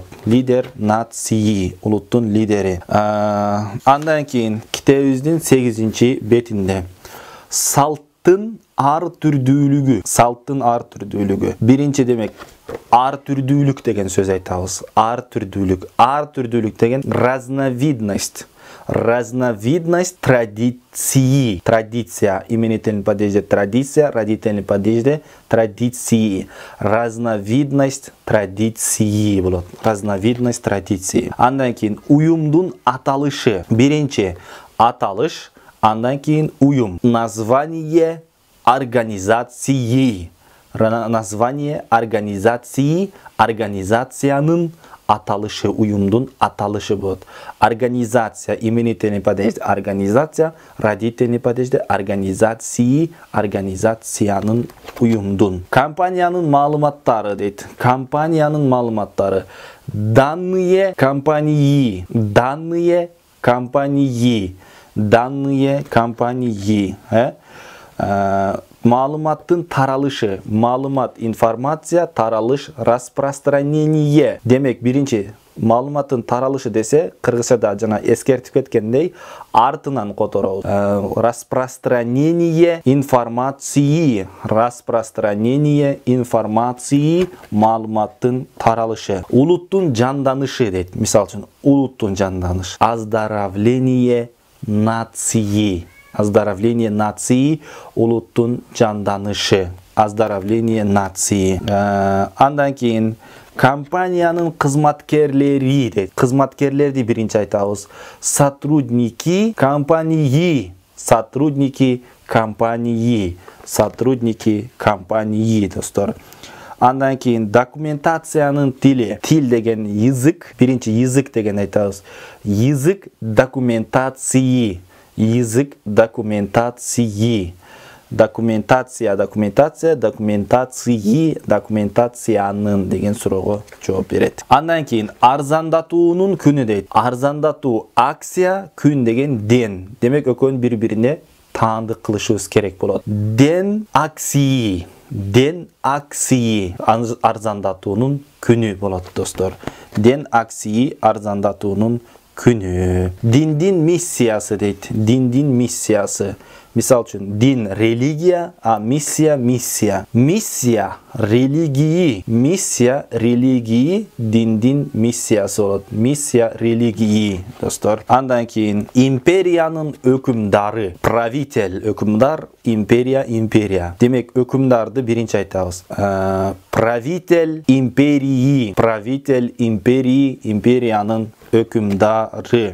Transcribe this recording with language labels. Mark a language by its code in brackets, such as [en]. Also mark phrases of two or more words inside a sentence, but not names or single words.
[ru] Лидер нации, [ky] улуттун лидери. Андан кийин китебибиздин 8-бетинде салттын ар түрдүүлүгү. Биринчи демек ар түрдүүлүк деген сөз айтабыз. Ар түрдүүлүк деген разновидность. [ru] Разновидность традиции. Традиция. [ky] Именительный падежде традиция, родительный падежде традиции. [ru] Разновидность традиции болот. Разновидность традиции. [ky] Андан кийин уюмдун аталышы. Биринчи аталыш, андан кийин уюм. [ru] Название организации. Название организации, [ky] организациянын аталышы, уюмдун аталышы болот. Организация, именительный падежде организация, родительный падежде организации, организациянын, уюмдун. Компаниянын маалыматтары дейт. Компаниянын маалыматтары. [ru] Данные компании. [ky] Маалыматтын таралышы. Маалымат, информация, таралыш, распространение. Демек, биринчи маалыматтын таралышы десе, кыргызчада жана эскертип кеткендей, артынан которобуз. [ru] Распространение информации. Распространение информации, [ky] маалыматтын таралышы. Улуттун жанданышы дейт. Мисалы үчүн, улуттун жанданышы. [ru] Оздоровление нации. Оздоровление нации, [ky] улуттун жанданышы. [ru] Оздоровление нации. [ky] Андан кийин компаниянын кызматкерлери дейт. Кызматкерлерди биринчи айтабыз. [ru] Сотрудники компании. сотрудники компании. Сотрудники компании, [ky] достор. Андан кейін документацияның тили. Тил деген язык, биринчи язык деген айтабыз. [ru] Язык документации. Язык документации. [ky] Документация, документациянын деген суроого жооп берет. Андан кейін арзандатуунун күнү дейт. Арзандатуу акция, күн деген ден. Демек экөөнүн бири-бирине таандык кылышыбыз керек болот. [ru] Ден акции [ky] арзандатуунун күнү болот, достор. [ru] Ден акции [ky] арзандатуунун күнү. Диндин миссиясы дейт. Диндин миссиясы. Мисал үчүн, дин религия, а миссия. [ru] Миссия религии, [ky] диндин миссиясы болот. [ru] Миссия религии, достор. [ky] Андан кейін империянын өкүмдары, правитель, өкүмдар, империя. Демек өкүмдарды биринчи айтабыз. [ru] Правитель империи, [ky] империянын өкүмдары.